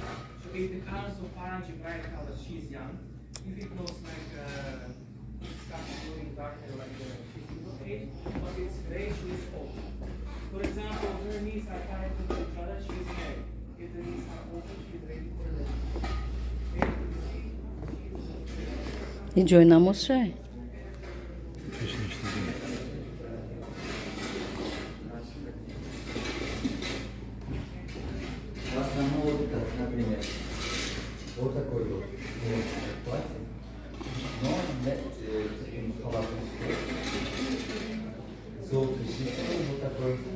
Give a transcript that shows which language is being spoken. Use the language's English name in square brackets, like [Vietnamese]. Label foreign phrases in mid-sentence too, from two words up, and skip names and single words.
[English] So if the colors of Paranji bright colors, she's young. If it goes like it starts going darker, like she's middle age, but it's gray, she is old. For example, her knees are tied to each other, she is married. If the knees are open, she is ready for the [Tajik] این جای نماز شه [Russian] В основном вот так, например, вот такой вот платье, но таким халатом золотой шерстой, вот такой.